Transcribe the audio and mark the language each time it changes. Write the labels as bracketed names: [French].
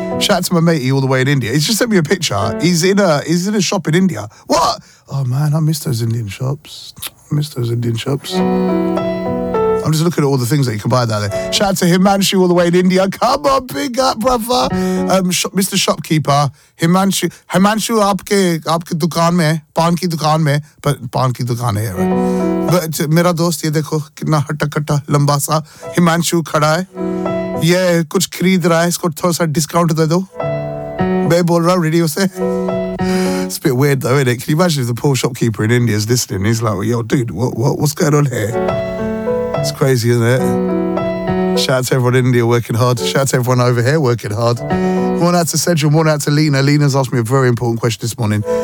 [English] Shout out to my matey all the way in India. He's just sent me a picture. He's in a shop in India. What? Oh man, I miss those Indian shops. I'm just looking at all the things that you can buy there. Shout out to Himanshu all the way in India. Come on, big up, brother. Mr. Shopkeeper, [Hindi] Himanshu, आपके दुकान में, पान की दुकान में, [English] but [Hindi] पान की दुकान है, [English] right? But [Hindi] मेरा दोस्त, ये देखो, कितना हट्टा कट्टा, लंबा सा, हिमांशु खड़ा है। ये कुछ खरीद रहा है, इसको थोड़ा सा डिस्काउंट दे दो। मैं बोल रहा रेडियो से। [English] It's a bit weird though, isn't it? Can you imagine if the poor shopkeeper in India is listening? He's like, yo, dude, what's going on here? It's crazy, isn't it? Shout out to everyone in India working hard. Shout out to everyone over here working hard. One out to Cedric, one out to Lena. Lena's asked me a very important question this morning.